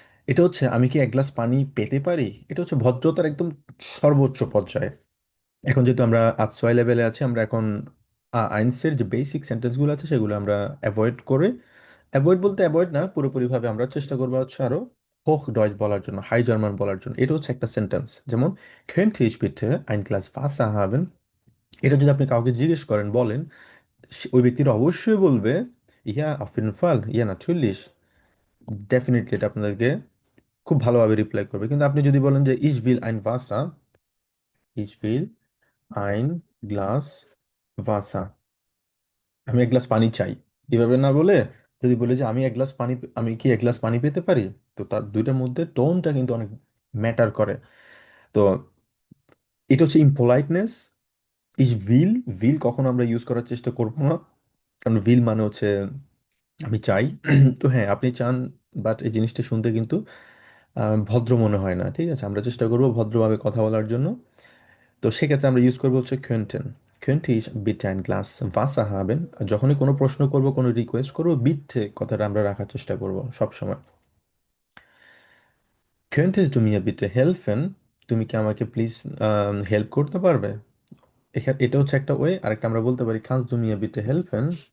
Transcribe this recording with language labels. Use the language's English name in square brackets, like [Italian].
[Bangla] এটা হচ্ছে আমি কি এক গ্লাস পানি পেতে পারি? এটা হচ্ছে ভদ্রতার একদম সর্বোচ্চ পর্যায়ে। এখন যেহেতু আমরা আতসোয়াই লেভেলে আছি, আমরা এখন আইনসের যে বেসিক সেন্টেন্সগুলো আছে সেগুলো আমরা অ্যাভয়েড করে, অ্যাভয়েড বলতে অ্যাভয়েড না, পুরোপুরিভাবে আমরা চেষ্টা করবো হচ্ছে আরো হোক ডয়েচ বলার জন্য, হাই জার্মান বলার জন্য। এটা হচ্ছে একটা সেন্টেন্স। যেমন [German] könnte ich bitte ein Glas Wasser haben? [Bangla] এটা যদি আপনি কাউকে জিজ্ঞেস করেন, বলেন, ওই ব্যক্তিরা অবশ্যই বলবে ইয়া [German] auf jeden Fall, [Bangla] ইয়া natürlich, ডেফিনেটলি এটা আপনাদেরকে খুব ভালোভাবে রিপ্লাই করবে। কিন্তু আপনি যদি বলেন যে [German] ich will ein Wasser, ich will ein Glas Wasser, [Bangla] আমি এক গ্লাস পানি চাই, এভাবে না বলে যদি বলে যে আমি এক গ্লাস পানি, আমি কি এক গ্লাস পানি পেতে পারি, তো তার দুইটার মধ্যে টোনটা কিন্তু অনেক ম্যাটার করে। তো এটা হচ্ছে ইমপোলাইটনেস। ইস ভিল, ভিল কখনো আমরা ইউজ করার চেষ্টা করবো না, কারণ ভিল মানে হচ্ছে আমি চাই। তো হ্যাঁ, আপনি চান, বাট এই জিনিসটা শুনতে কিন্তু ভদ্র মনে হয় না। ঠিক আছে, আমরা চেষ্টা করবো ভদ্রভাবে কথা বলার জন্য। তো সেক্ষেত্রে আমরা ইউজ করবো হচ্ছে könnten, [German] könnte ich bitte ein Glas Wasser haben? [Bangla] আর যখনই কোনো প্রশ্ন করব, কোনো রিকোয়েস্ট করবো, বিট্টে কথাটা আমরা রাখার চেষ্টা করব সবসময়। [German] könntest du mir bitte helfen? [Bangla] তুমি কি আমাকে প্লিজ হেল্প করতে পারবে? এখানে এটা হচ্ছে একটা ওয়ে। আরেকটা আমরা বলতে পারি [German] kannst du mir bitte helfen?